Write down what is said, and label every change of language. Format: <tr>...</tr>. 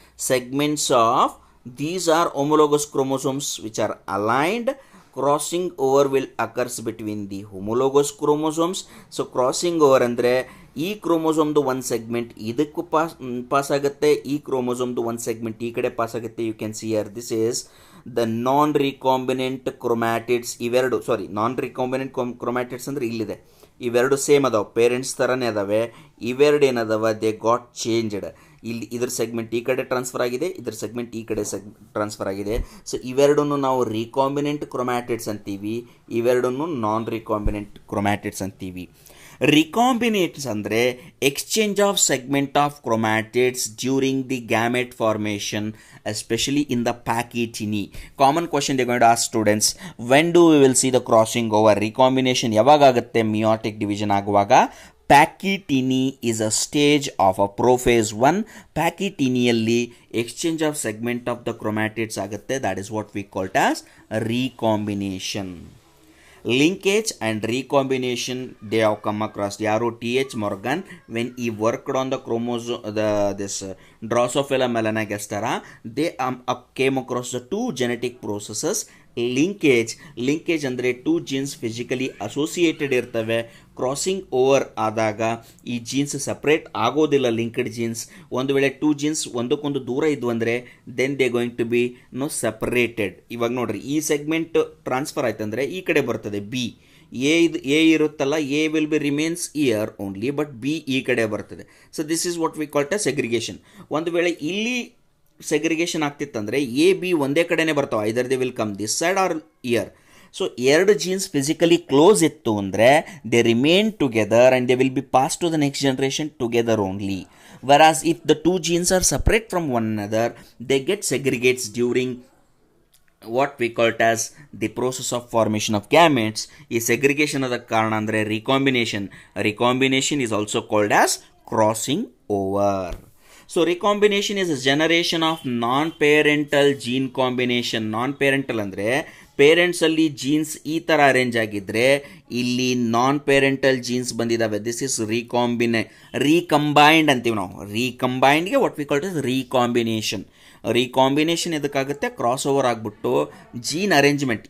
<en>Segments of these are homologous chromosomes which are aligned. Crossing over will occurs between the homologous chromosomes.</en> <kn>So crossing over ಅಂದರೆ ಈ ಕ್ರೋಮೋಸೋಮ್ದು ಒಂದು segment ಇದಕ್ಕೂ pass ಆಗುತ್ತೆ, ಈ ಕ್ರೋಮೋಸೋಮ್ದು ಒಂದು segment ಈ ಕಡೆ ಪಾಸ್ ಆಗುತ್ತೆ.</kn> <en>You can see here this is the non recombinant chromatids.</en> <kn>Non recombinant chromatids ಅಂದರೆ ಇಲ್ಲಿದೆ. ಇವೆರಡು ಸೇಮ್ ಅದಾವೆ, ಪೇರೆಂಟ್ಸ್ ಥರನೇ ಅದಾವೆ. ಇವೆರಡು ಏನದಾವ,</kn> <en>They got changed.</en> <kn>ಇಲ್ಲಿ ಇದ್ರ ಸೆಗ್ಮೆಂಟ್ ಈ ಕಡೆ ಟ್ರಾನ್ಸ್ಫರ್ ಆಗಿದೆ, ಇದ್ರ ಸೆಗ್ಮೆಂಟ್ ಈ ಕಡೆ ಟ್ರಾನ್ಸ್ಫರ್ ಆಗಿದೆ. ಸೊ ಇವೆರಡನ್ನು ನಾವು ರಿಕಾಂಬಿನೆಂಟ್ ಕ್ರೊಮ್ಯಾಟಿಡ್ಸ್ ಅಂತೀವಿ, ಇವೆರಡನ್ನು ನಾನ್ ರಿಕಾಂಬಿನೆಂಟ್ ಕ್ರೊಮ್ಯಾಟಿಡ್ಸ್ ಅಂತೀವಿ.</kn> <en>Recombinants ಅಂದರೆ exchange of segment of chromatids during the gamete formation, especially in the pachytene. Common question they going to ask students, when do we will see the crossing over?</en> <kn>Recombination ಯಾವಾಗ ಆಗುತ್ತೆ? Meiotic division ಆಗುವಾಗ.</kn> <en>Pachytene is a stage of a prophase 1.</en> <kn>ಪ್ಯಾಕಿಟಿನಿಯಲ್ಲಿ exchange of segment of the chromatids ಆಗುತ್ತೆ.</kn> <en>That is what we called as recombination. Linkage and recombination they have come across.</en> <kn>Yaru</kn> <en>T.H. Morgan, when he worked on the chromosome, this Drosophila melanogastera, they came across the two genetic processes.</en> <kn>Linkage ಅಂದರೆ 2 genes physically associated ಇರ್ತವೆ. Crossing over ಆದಾಗ ಈ jeans separate ಆಗೋದಿಲ್ಲ. Linked jeans ಒಂದು ವೇಳೆ 2 jeans ಒಂದಕ್ಕೊಂದು ದೂರ ಇದ್ವು ಅಂದರೆ</kn> <en>Then they going to be separated.</en> <kn>ಇವಾಗ ನೋಡ್ರಿ, ಈ ಸೆಗ್ಮೆಂಟ್ ಟ್ರಾನ್ಸ್ಫರ್ ಆಯ್ತಂದ್ರೆ ಈ ಕಡೆ ಬರ್ತದೆ ಬಿ. ಎ ಇರುತ್ತಲ್ಲ,</kn> <en>A will be remains here only, but B</en> <kn>ಈ ಕಡೆ ಬರ್ತದೆ.</kn> <en>So this is what we call it segregation.</en> <kn>ಒಂದು ವೇಳೆ ಇಲ್ಲಿ ಸೆಗ್ರಿಗೇಷನ್ ಆಗ್ತಿತ್ತಂದರೆ ಎ ಬಿ ಒಂದೇ ಕಡೆನೇ ಬರ್ತಾವೆ,</kn> <en>Either they will come this side or here.</en> <kn>So ಎರಡು ಜೀನ್ಸ್ ಫಿಸಿಕಲಿ ಕ್ಲೋಸ್ ಇತ್ತು ಅಂದರೆ</kn> <en>They remain together and they will be pass to the next generation together only. Whereas if the 2 genes are separate from one another, they get segregates during what we call it as the process of formation of gametes.</en> <kn>ಈ segregation ಅದ ಕಾರಣ ಅಂದರೆ recombination is also called as crossing over.</kn> <en>So recombination is a generation of non-parental gene combination.</en> <kn>Non-parental ಅಂದರೆ parents ಅಲ್ಲಿ jeans ಈ ಥರ arrange ಆಗಿದ್ರೆ ಇಲ್ಲಿ ನಾನ್ ಪೇರೆಂಟಲ್ ಜೀನ್ಸ್ ಬಂದಿದ್ದಾವೆ.</kn> <en>this is recombined</en> <kn>ಅಂತೀವಿ ನಾವು.</kn> <en>ರೀಕಂಬೈಂಡ್ಗೆ what we call it recombination.</en> <kn>Recombination ಎದಕ್ಕಾಗುತ್ತೆ, cross over ಆಗಿಬಿಟ್ಟು ಜೀನ್ ಅರೇಂಜ್ಮೆಂಟ್.</kn>